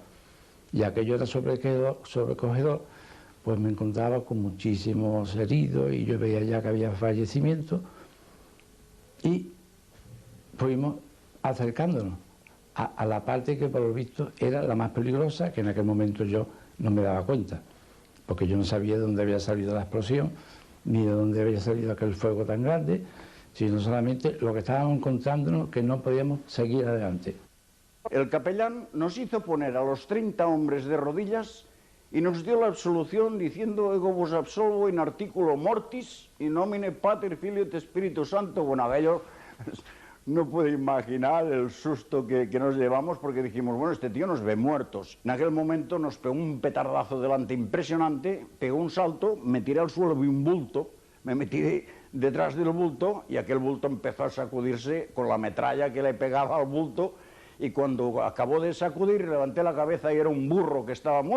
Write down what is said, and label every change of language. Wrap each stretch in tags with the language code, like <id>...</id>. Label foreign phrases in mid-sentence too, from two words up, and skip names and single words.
<es>Y aquello era sobrecogedor, pues me encontraba con muchísimos heridos y yo veía ya que había fallecimientos y fuimos acercándonos a la parte que por lo visto era la más peligrosa, que en aquel momento yo no me daba cuenta, porque yo no sabía de dónde había salido la explosión, ni de dónde había salido aquel fuego tan grande, sino solamente lo que estábamos encontrándonos, que no podíamos seguir adelante. El capellán nos hizo poner a los 30 hombres de rodillas y nos dio la absolución diciendo</es> <la>ego vos absolvo in articulo mortis in nomine Pater Filio et Spiritus Santo.</la> <es>Bueno, aquello no puedo imaginar el susto que nos llevamos porque dijimos, bueno, este tío nos ve muertos. En aquel momento nos pegó un petardazo delante impresionante, pegó un salto, me tiré al suelo, vi un bulto, me metí detrás del bulto y aquel bulto empezó a sacudirse con la metralla que le pegaba al bulto y cuando acabó de sacudir levanté la cabeza y era un burro que estaba muerto.</es>